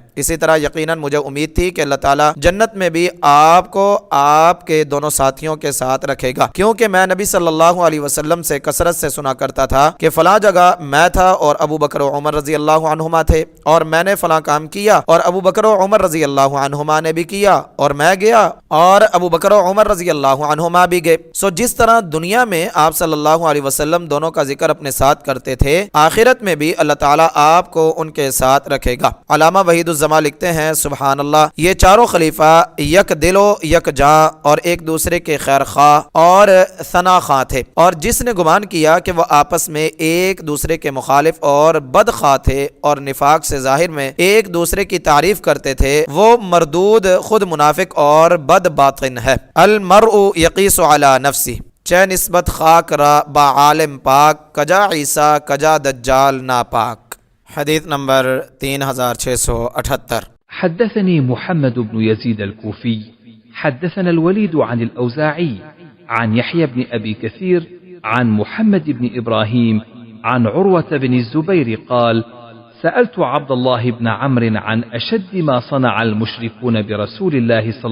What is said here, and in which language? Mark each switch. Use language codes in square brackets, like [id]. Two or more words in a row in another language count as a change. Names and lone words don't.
[ur] اسی طرح یقیناً مجھے امید تھی کہ اللہ تعالیٰ جنت میں بھی آپ کو آپ کے دونوں ساتھیوں کے ساتھ رکھے گا، کیونکہ میں نبی صلی اللہ علیہ وسلم سے کثرت سے سنا کرتا تھا کہ فلاں جگہ میں تھا اور ابو بکر و عمر رضی اللہ عنہما تھے اور میں نے فلاں کام کیا اور ابو بکر و عمر رضی اللہ عنہما نے بھی کیا اور میں گیا اور ابو بکر و عمر رضی اللہ عنہما بھی گئے۔ سو جس طرح دنیا میں آپ صلی اللہ علیہ وسلم دونوں کا ذکر اپنے ساتھ کرتے تھے، آخرت میں بھی اللہ تعالیٰ آپ کو ان کے ساتھ رکھے گا۔ علامہ وحید الزما لکھتے ہیں سبحان اللہ، یہ چاروں خلیفہ [fa] یک دل و یک جاں [ur] اور ایک دوسرے کے خیر خواہ اور ثنا خواہ تھے، اور جس نے گمان کیا کہ وہ آپس میں ایک دوسرے کے مخالف اور بد خواہ تھے اور نفاق سے ظاہر میں ایک دوسرے کی تعریف کرتے تھے، وہ مردود خود منافق اور بد باطن ہے۔ [ar] المرء یقیس علی نفسی، [fa] چہ نسبت خاک را با عالم پاک، کجا عیسیٰ کجا دجال ناپاک۔ [ur] حدیث نمبر 3678۔ [ar] حدثني محمد بن يزيد الكوفي حدثنا الوليد عن الأوزاعي عن يحيى بن أبي كثير عن محمد بن إبراهيم عن عروة بن الزبير قال: سألت عبد الله بن عمرو عن أشد ما صنع المشركون برسول الله